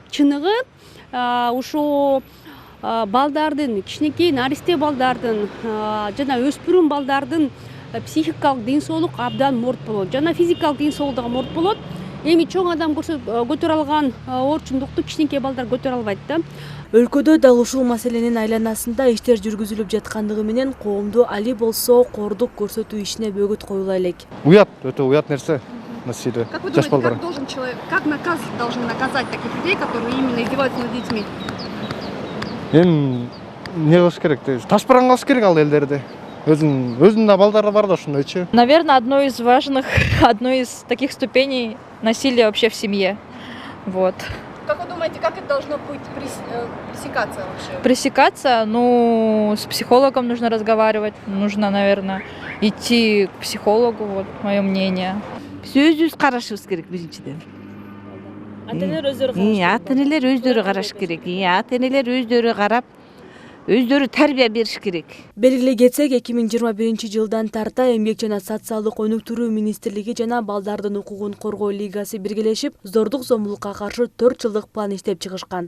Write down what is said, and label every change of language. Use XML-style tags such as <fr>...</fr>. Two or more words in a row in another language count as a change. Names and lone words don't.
<ky>Чыныгы ушу балдардын, кичинекей наристе балдардын жана өспүрүм балдардын психикалык ден соолук абдан морт болот, жана физикалык ден соолук дагы морт болот. Эми чоң адам көтөрө алган орчундукту кичинекей балдар көтөрө албайт да. Өлкөдө дал ушул маселенин айланасында иштер жүргүзүлүп жаткандыгы менен коомду али болсо кордук көрсөтүү ишине бөгөт коюла элек. Уят, өтө уят нерсе.</ky> <ru>Насилие. Как вы думаете, как наказ должен наказать таких людей, которые именно издеваются над детьми?</ru> <ky>Эми не кылыш керек? Ташбаран кылыш керек ал элдерди. Өзүнүн да балдары бар да ошондойчу.</ky> <ru>Наверное, одной из таких ступеней насилия вообще в семье. Вот. Как вы думаете, как это должно быть пресекаться вообще? Пресекаться, с психологом нужно разговаривать, нужно, наверное, идти к психологу, вот мое мнение.</ru> <ky>Сөзүбүз карашыбыз керек биринчиден. Ата-энелер өздөрү караш керек. Ата-энелер өздөрү карап, өздөрү тарбия бериш керек. Белгилей кетсек, 2021 жылдан тарта Эмгек жана социалдык өнүктүрүү министрлиги жана Балдардын укугун коргоо лигасы биргелешип, зордук зомбулукка каршы 4 жылдык план иштеп чыгышкан.</ky>